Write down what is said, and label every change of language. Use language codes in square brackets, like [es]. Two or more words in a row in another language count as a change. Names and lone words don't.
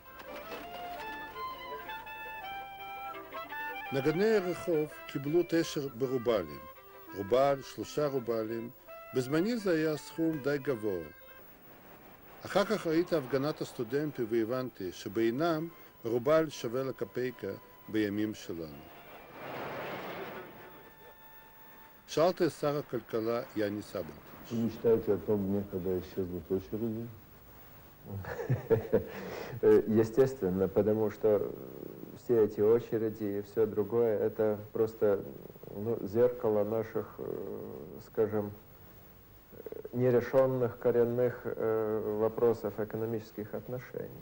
[he] נגני הרחוב קיבלו 9 ברובלים, רובל, 3 רובלים, בזמני זה היה סכום די גבוה. אחר כך ראיתי הפגנת הסטודנטים והבנתי שבעינם רובל שווה לקפייקה בימים שלנו. שאלתי את שר הכלכלה יאני סבלטיץ'. [ru] Вы мечтаете о том дне, когда исчезнут очереди? Естественно, потому что все эти очереди и все другое, это просто зеркало наших, скажем, нерешенных коренных вопросов экономических отношений.